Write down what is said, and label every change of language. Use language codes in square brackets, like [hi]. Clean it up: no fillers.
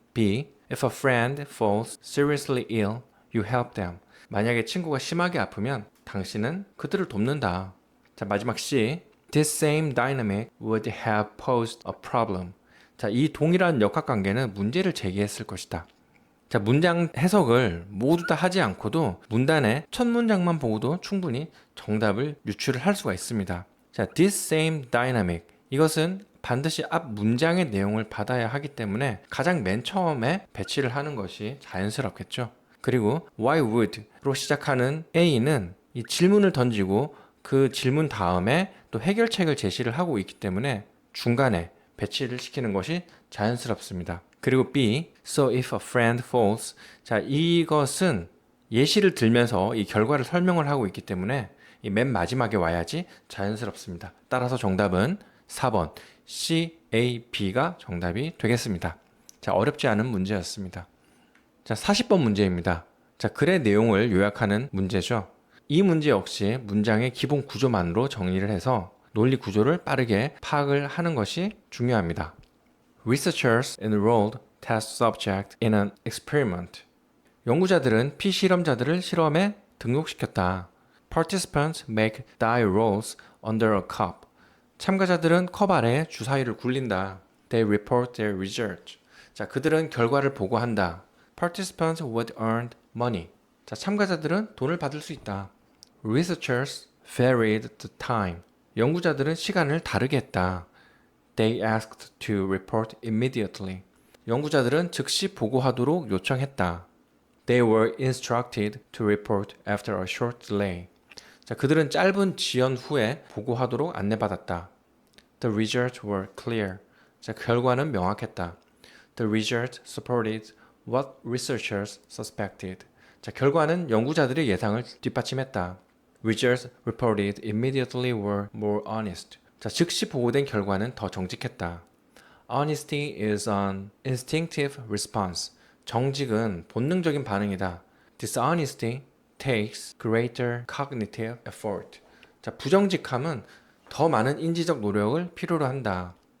[en] B. If a friend falls seriously ill, you help them. [ko] 만약에 친구가 심하게 아프면 당신은 그들을 돕는다. 자, 마지막 C. [en] This same dynamic would have posed a problem. [ko] 자, 이 동일한 역학관계는 문제를 제기했을 것이다. 자, 문장 해석을 모두 다 하지 않고도 문단의 첫 문장만 보고도 충분히 정답을 유출을 할 수가 있습니다. [en] 자, this same dynamic. [ko] 이것은 반드시 앞 문장의 내용을 받아야 하기 때문에 가장 맨 처음에 배치를 하는 것이 자연스럽겠죠. 그리고 why would로 시작하는 A는 이 질문을 던지고 그 질문 다음에 또 해결책을 제시를 하고 있기 때문에 중간에 배치를 시키는 것이 자연스럽습니다. 그리고 B, so if a friend falls. 자, 이것은 예시를 들면서 이 결과를 설명을 하고 있기 때문에 이 맨 마지막에 와야지 자연스럽습니다. 따라서 정답은 4번 CAB가 정답이 되겠습니다. 자, 어렵지 않은 문제였습니다. 자, 40번 문제입니다. 자, 글의 내용을 요약하는 문제죠. 이 문제 역시 문장의 기본 구조만으로 정리를 해서 논리 구조를 빠르게 파악을 하는 것이 중요합니다. [en] Researchers enrolled test subject in an experiment. [ko] 연구자들은 피실험자들을 실험에 등록시켰다. [en] Participants make die rolls under a cup. [ko] 참가자들은 컵 아래에 주사위를 굴린다. [en] They report their results. [ko] 자, 그들은 결과를 보고한다. [en] Participants would earn money. [ko] 자, 참가자들은 돈을 받을 수 있다. [en] Researchers varied the time. [ko] 연구자들은 시간을 다르게 했다. [en] They asked to report immediately. [ko] 연구자들은 즉시 보고하도록 요청했다. [en] They were instructed to report after a short delay. [ko] 자, 그들은 짧은 지연 후에 보고하도록 안내받았다. [en] The results were clear. [ko] 자, 결과는 명확했다. [en] The results supported what researchers suspected. [ko] 자, 결과는 연구자들의 예상을 뒷받침했다. [en] Results reported immediately were more honest. [ko] 자, 즉시 보고된 결과는 더 정직했다. [en] Honesty is an instinctive response. [ko] 정직은 본능적인 반응이다. [en] Dishonesty takes greater cognitive effort. [ko] 자, 부정직함은 더 많은 인지적 노력을 필요로 한다.